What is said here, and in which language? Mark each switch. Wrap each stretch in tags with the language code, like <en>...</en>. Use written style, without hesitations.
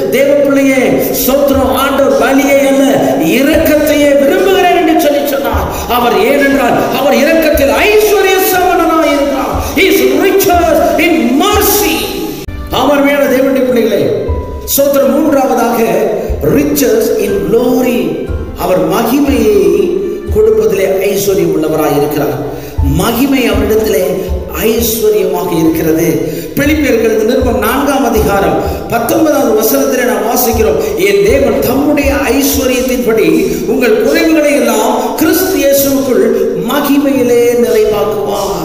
<ta>தேவ பிள்ளையே, ஸ்தோத்திரம். ஆண்டவர் பலியை அல்ல இரக்கத்தையே விரும்புகிறேன் என்று சொல்லி சொன்னார். அவர் ஏனென்றால் அவர் இரக்கத்தில் ஐஸ்வர்ய சம்பன்னனாய் இருக்கிறார்.</ta> <en>He is riches in mercy.</en> <ta>அவர் மேல தேவனுடைய பிள்ளைகளே, ஸ்தோத்திரம். மூன்றாவதாக</ta> <en>riches in glory.</en> <ta>அவர் மகிமையை கொடுப்பதிலே ஐஸ்வர்யம் உள்ளவராய் இருக்கிறார். மகிமை அவரிடத்திலே ஐஸ்வர்யமாக இருக்கிறது. பிலிப்பியர்கள் நிருபம் 4ஆம் அதிகாரம் 19வது வசனத்திலே நாம் வாசிக்கிறோம், என் தேவன் தம்முடைய ஐஸ்வர்யத்தின்படி உங்கள் குறைவுகளை எல்லாம் கிறிஸ்து இயேசுவுக்குள் மகிமையிலே நிறைவாக்குவார்.</ta>